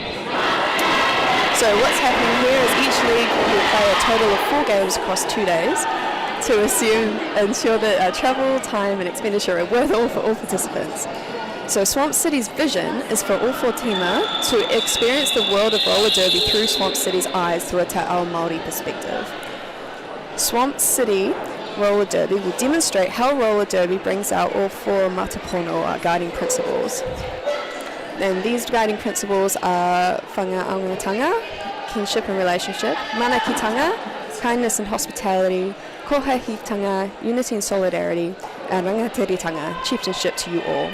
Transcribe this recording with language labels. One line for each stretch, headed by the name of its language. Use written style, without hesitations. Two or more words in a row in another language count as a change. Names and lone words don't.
English: So what's happening here is each league will play a total of 4 games across 2 days to ensure that travel, time and expenditure are worth all for all participants. So Swamp City's vision is for all 4 teamer to experience the world of roller derby through Swamp City's eyes through a
Māori: te ao Māori
English: perspective. Swamp City Roller Derby will demonstrate how roller derby brings out all 4 matapono, our guiding principles. And these guiding principles are whangaangatanga, kinship and relationship, manakitanga, kindness and hospitality, kohahitanga, unity and solidarity, and rangatiritanga, chieftainship to you all.